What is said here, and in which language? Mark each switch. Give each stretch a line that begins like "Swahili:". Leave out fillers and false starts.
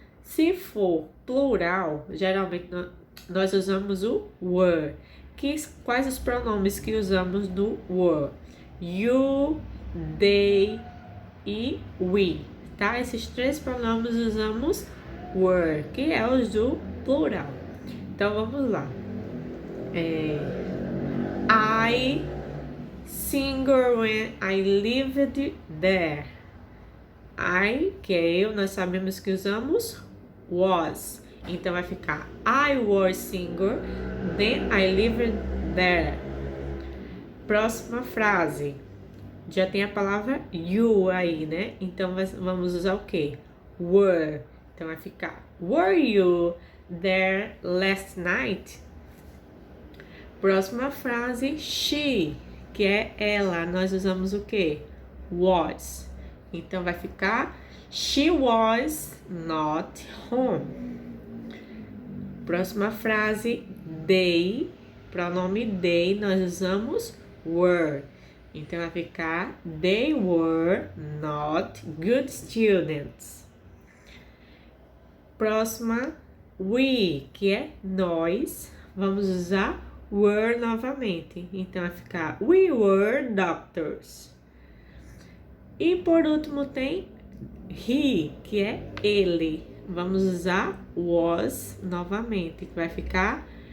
Portuguese: Se for plural, geralmente nós usamos o were. Quais os pronomes que usamos no were? You, they e we, tá? Esses 3 pronomes usamos were, que é os do plural. Então, vamos lá.
English: I singer when I lived there.
Portuguese: I, que é eu, nós sabemos que usamos was. Então vai ficar
English: I was singer, then I lived there.
Portuguese: Próxima frase. Já tem a palavra you aí, né? Então vamos usar o quê? Were. Então vai ficar
English: were you there last night?
Portuguese: Próxima frase, she, que é ela. Nós usamos o quê? Was. Então vai ficar
English: she was not home.
Portuguese: Próxima frase, they, pronome they, nós usamos were. Então vai ficar
English: they were not good students.
Portuguese: Próxima, we, que é nós, vamos usar were novamente. Então vai ficar
English: we were doctors.
Portuguese: E por último tem he, que é ele. Vamos usar was novamente, que vai ficar